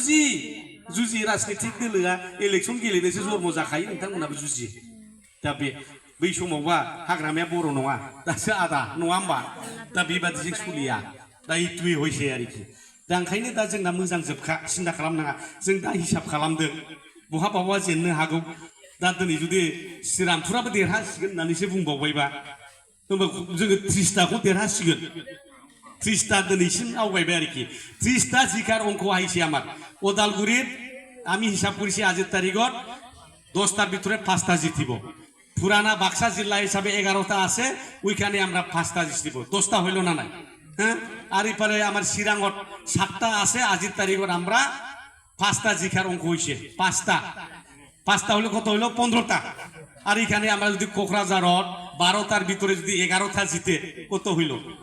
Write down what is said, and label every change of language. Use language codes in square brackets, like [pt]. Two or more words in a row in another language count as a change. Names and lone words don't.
[brx] जुजि राजनितिक दोलोआ इलेक्सन गेलेनोसो जन्म जाखायो नोंथांमोनाबो जुजि दा बे बै समावबा हाग्रामाया बर' नङा दासो आदा नङा होमबा दा बेबादिजों सोलिया दा इटुवे हयसे आरोखि दा ओंखायनो दा जोंना मोजां जोबखा सिन्था खालामनाङा जों दा हिसाब खालामदों बहाबा जेननो हागौ दा दिनै जुदि श्रीरामपुराबो देरहासिगोन होननानैसो बुंबावबायबा होमबा जोङो 30टाखौ देरहासिगोन [as] 30টা [brx] दिनैसिम आवगायबाय आरोखि [as] 30টা জিকার অঙ্ক আইছে আমার ওদালগুড়ির আমি হিসাব করেছি আজের তারিখত 10টার ভিতরে 5টা জিতিব পুরানা বাক্সা জেলা হিসাবে 11টা আছে ওইখানে আমরা 5টা জিতিব 10টা হইল না নাই হ্যাঁ আর এপারে আমার চিরাঙত 7টা আছে আজির তারিখত আমরা 5টা জিকার অঙ্ক হইছে 5টা হলো কত হইল 15টা আর এখানে আমরা যদি কোকরাঝারত 12টার ভিতরে যদি 11টা জিতে কত হইল